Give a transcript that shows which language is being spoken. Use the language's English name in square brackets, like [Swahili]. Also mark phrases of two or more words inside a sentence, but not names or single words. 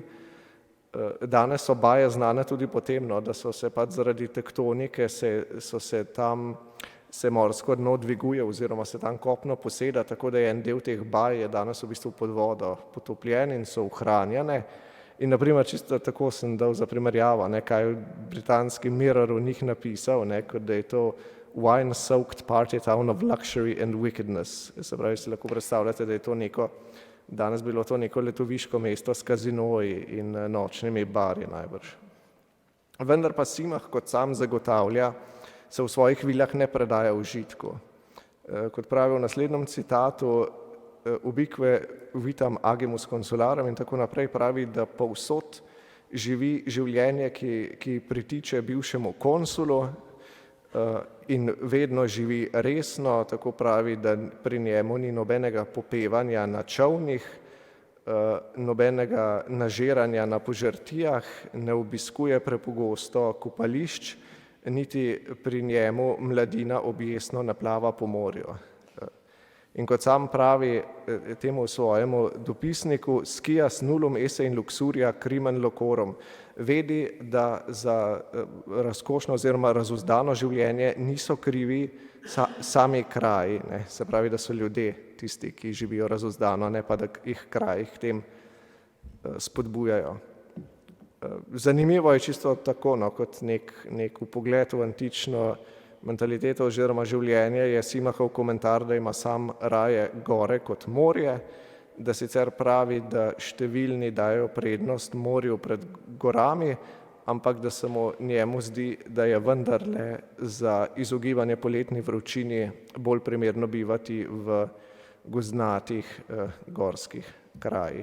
[Slovenian] Danes so Baje znane tudi po tem, da so se pač zaradi tektonike, se morsko dno dviguje oziroma se tam kopno poseda, tako da je en del teh Baj je danes v bistvu pod vodo potopljen in so ohranjene. In naprimer, čisto tako sem dal za primerjavo, kaj je britanski Mirror o njih napisal, kot da je to [English] wine-soaked party town of luxury and wickedness. [Slovenian] Se pravi, si lahko predstavljate, da je to danes bilo to neko letoviško mesto s kazinoji in nočnimi bari najbrž. Vendar pa Simah, kot sam zagotavlja, se v svojih vilah ne predaja užitku. Kot pravi v naslednjem citatu, [Latin] ubique vitam agimus consularem [Slovenian] in tako naprej, pravi, da povsod živi življenje, ki pritiče bivšemu konsulu in vedno živi resno, tako pravi, da pri njemu ni nobenega popevanja na čolnih, nobenega nažiranja na požrtijah, ne obiskuje prepogosto kopališč, niti pri njemu mladina objesno naplava po morju. In kot sam pravi temu svojemu dopisniku, [Latin] scias nullum esse in luxuria crimen locorum, [Slovenian] vedi, da za razkošno oziroma razuzdano življenje niso krivi sami kraji, ne? Se pravi, da so ljudje tisti, ki živijo razuzdano, ne pa da jih kraji k tem spodbujajo. Zanimivo je čisto tako, no, kot nek vpogled v antično mentaliteto oziroma življenje, je Simahov komentar, da ima sam raje gore kot morje, da sicer pravi, da številni dajo prednost morju pred gorami, ampak da se mu njemu zdi, da je vendarle za izogibanje poletni vročini bolj primerno bivati v gozdnatih gorskih krajih.